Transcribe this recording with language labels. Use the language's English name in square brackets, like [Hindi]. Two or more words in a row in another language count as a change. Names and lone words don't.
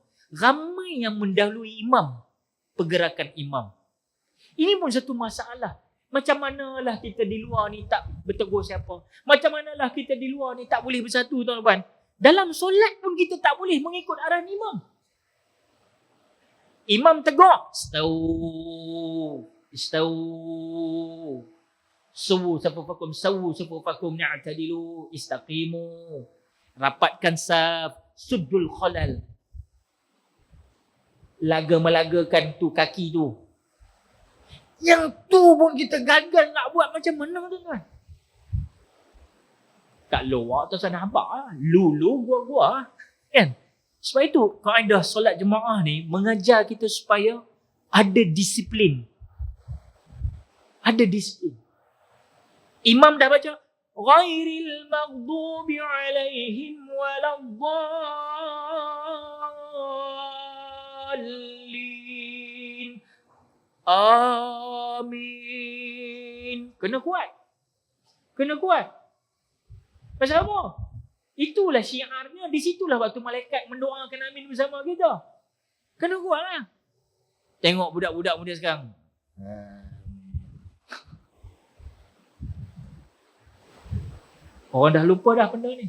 [Malay] Ramai yang mendahului imam, pergerakan imam. Ini pun satu masalah. Macam manalah kita di luar ni tak bertegur siapa. Macam manalah kita di luar ni tak boleh bersatu, tuan-tuan. Dalam solat pun kita tak boleh mengikut arahan imam. Imam tegur, [Arabic] استووا. سووا صفوفكم واعتدلوا استقيموا. [Malay] Rapatkan saf, [Arabic] سدوا الخلل. [Malay] Melagakan tu kaki tu. Yang tu pun kita gagal nak buat macam mana, tuan-tuan? Kat luar tu sana nampak lah. Lulu gua-gua. Kan? Sebab itu, kaedah solat jemaah ni mengajar kita supaya ada disiplin. Ada disiplin. Imam dah baca. [Arabic] غير المغضوب عليهم ولا الضالين. [Malay] Amin. Kena kuat. Pasal apa? Itulah syiarnya. Di situlah waktu malaikat mendoakan amin bersama kita. Kena kuat lah. Tengok budak-budak muda sekarang. Orang dah lupa dah benda ni.